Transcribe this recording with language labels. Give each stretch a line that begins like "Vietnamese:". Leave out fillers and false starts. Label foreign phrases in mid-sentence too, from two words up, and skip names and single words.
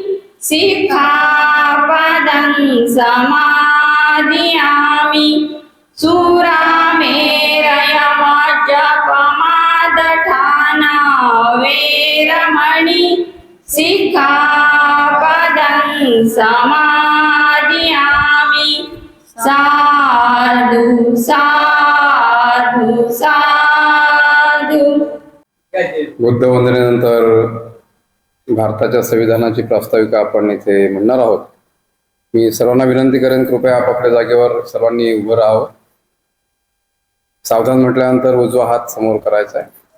Pali: सिक्खापदं समादियामि सुरामेरयमज्जपमादठाना वेरमणि सिक्खापदं समादियामि साधु साधु साधु.
Marathi: बुद्ध वंदनेनंतर भारताच्या संविधानाची प्रास्ताविका आपण इथे म्हणणार आहोत. मी सर्वांना विनंती करेन, कृपया आपापल्या जागेवर सर्वांनी उभं राहावं. सावधान म्हटल्यानंतर उजवा हात समोर करायचा आहे.